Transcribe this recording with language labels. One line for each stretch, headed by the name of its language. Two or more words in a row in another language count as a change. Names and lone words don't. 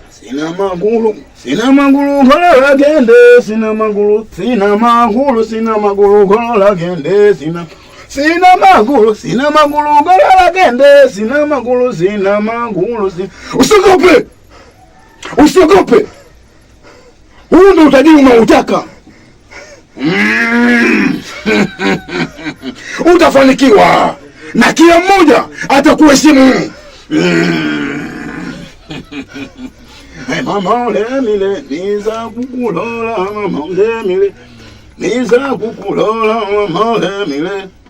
Swahili: sina magulu, sina magulu gola gende, sina magulu, sina magulu, sina magulu gola gende, sina magulu, sina magulu gola gende, sina magulu, sina magulu, sina. Usiogope, usiogope, huu ndio utajiri unaotaka. Utafanikiwa na kila mmoja atakuheshimu. Mama lemile niza kukulola, mama lemile niza kukulola, mama lemile.